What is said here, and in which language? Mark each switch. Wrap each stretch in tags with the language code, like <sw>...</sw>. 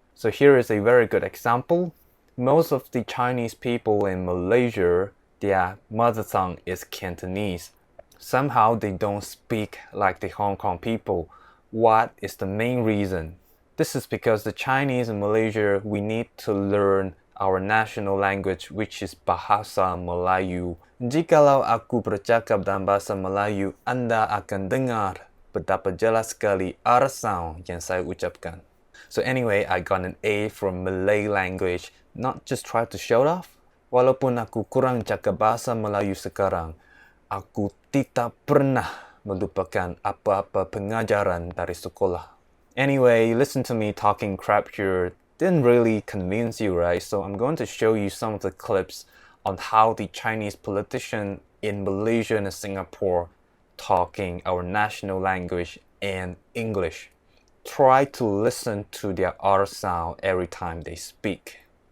<en>So here is a very good example. Most of the Chinese people in Malaysia, their mother tongue is Cantonese. Somehow they don't speak like the Hong Kong people. What is the main reason? This is because the Chinese in Malaysia, we need to learn our national language, which is Bahasa Melayu.</en> <ms>Jikalau aku bercakap dalam bahasa Melayu, Anda akan dengar betapa jelas sekali R sound yang saya ucapkan.</ms> <en>So anyway, I got an A from Malay language. Not just try to show it off.</en> <ms>Walaupun aku kurang cakap bahasa Melayu sekarang, aku tidak pernah melupakan apa-apa pengajaran dari sekolah.</ms> <en>Anyway, listen to me talking crap here. Didn't really convince you, right? So I'm going to show you some of the clips on how the Chinese politician in Malaysia and Singapore talking our national language and English. Try to listen to their R sound every time they speak.</en>